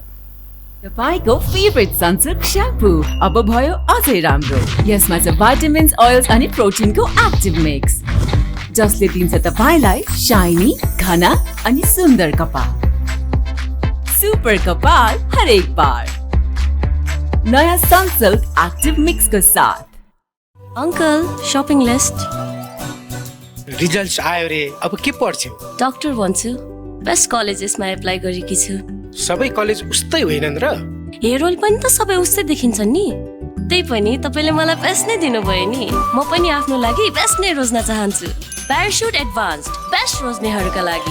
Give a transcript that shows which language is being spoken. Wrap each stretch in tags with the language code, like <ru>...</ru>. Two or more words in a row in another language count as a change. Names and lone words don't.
<ne>तपाईको फेभरेट सनसिल्क स्याम्पू अब भयो अझै राम्रो। यसमा छ</ne> <en>vitamins, oils</en> <ne>अनि प्रोटिनको</ne> <en>active mix,</en> <ne>जसले दिन्छ तपाईलाई शाइनी, घना अनि सुन्दर कपाल। सुपर कपाल हरेक बार नयाँ सनसिल्क एक्टिभ मिक्स को साथ।</ne> <en>Uncle shopping list.</en> <ne>रिजल्ट्स आयो रे, अब के पढ्छौ? डॉक्टर भन्छु।</ne> <en>best collegesमा</en> <ne>एप्लाई गरेकी छु। सबै कलेज उस्तै होइनन् र? हेरोल पनि त सबै उस्तै देखिन्छन् नि। त्यही पनि तपाईले मलाई बेस्ट नै दिनुभयो नि। म पनि आफ्नो लागि बेस्ट नै रोज्न चाहन्छु। प्याराशुट एडभान्स्ड, बेस्ट रोज्नेहरूका लागि।</ne>